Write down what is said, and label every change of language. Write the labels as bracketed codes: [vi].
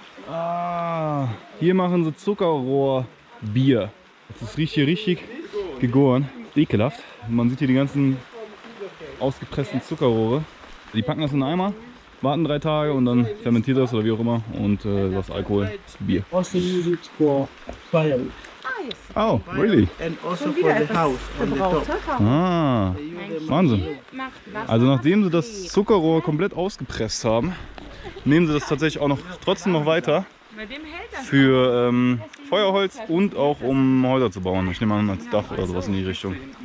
[de] Ah, hier machen sie Zuckerrohrbier. Das riecht hier richtig gegoren. Ekelhaft. Man sieht hier die ganzen ausgepressten Zuckerrohre. Die packen das in einen Eimer, warten 3 Tage und dann fermentiert das oder wie auch immer und das Alkohol, Bier. [en] Also use it for firewood. Oh, really? And also for the house on the top. [de] Ah, Wahnsinn. Also nachdem sie das Zuckerrohr komplett ausgepresst haben, nehmen sie das tatsächlich auch noch trotzdem noch weiter für Feuerholz und auch um Häuser zu bauen. Ich nehme an als Dach oder sowas in die Richtung.